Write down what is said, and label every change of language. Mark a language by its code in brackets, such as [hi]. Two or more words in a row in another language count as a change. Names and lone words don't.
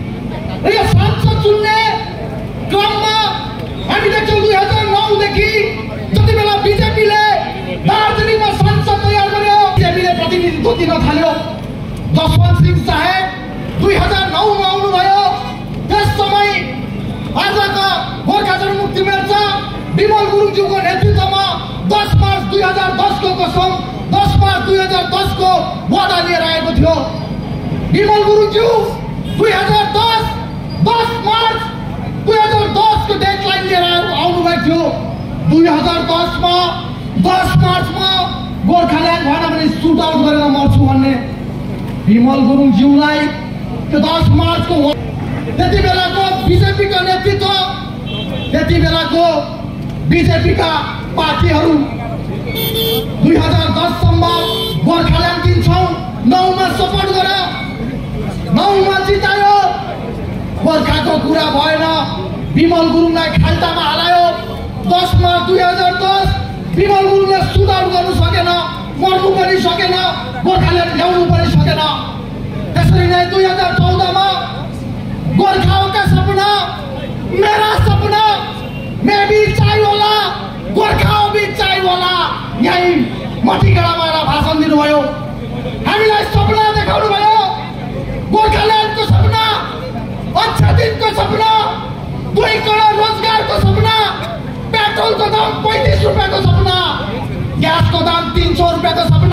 [ne] र यो सांसद चुन्ने क्रममा हामी देख्छौं 2009 देखि जति बेला बीजेपीले दार्जिलिङमा सांसद तयार गर्यो, बीजेपीले प्रतिनिधित्व दिन थाल्यो। जसवन्त सिंह साहेब 2009 मा आउनुभयो। त्यस समय आजका गोर्खा जनमुक्ति मोर्चा विमल गुरुङज्यूको नेतृत्वमा 10 मार्च 2010 को कसम 10 मार्च 2010 को वादा लिएर आएको थियो। विमल गुरुङज्यू 10 मार्च 2010 को डेडलाइन लिएर आउनुभएको थियो। 2010 मा 10 मार्चमा गोर्खाल्यान्ड भएन भने सुट आउट गरेर मर्छु भन्ने विमल गुरुङज्यूलाई 10 मार्च को त्यति बेलाको बीजेपी का नेतृत्व, त्यति बेलाको बीजेपी का पार्टीहरू 2010 सम्म गोर्खाल्यान्ड दिन्छौं 9 मा सपोर्ट गर्यो, 9 मा जितायो। गोर्खाको कुरा भएन, विमल गुरुङलाई खाल्टामा हालायो। 10 मार्च 2010 विमल गुरुङले सुधार गर्नु सकेन, मर्नु पनि सकेन, गोर्खाल्यान्ड ल्याउनु पनि सकेन। त्यसरी नै 2014 मा [hi] गोर्खाओं का सपना, मेरा सपना, मैं भी चाहिए [ne] होला, [hi] गोर्खाओं भी चाहिए [ne] होला, यही मटीगढामा भाषण दिनुभयो। हामीलाई सपना देखाउनु भयो, गोर्खाल्यान्डको सपना, अच्छा दिनको सपना, 2 करोड रोजगारको सपना, पेट्रोलको दाम 35 रुपियाँको सपना, ग्यासको दाम 300 रुपियाँको सपना।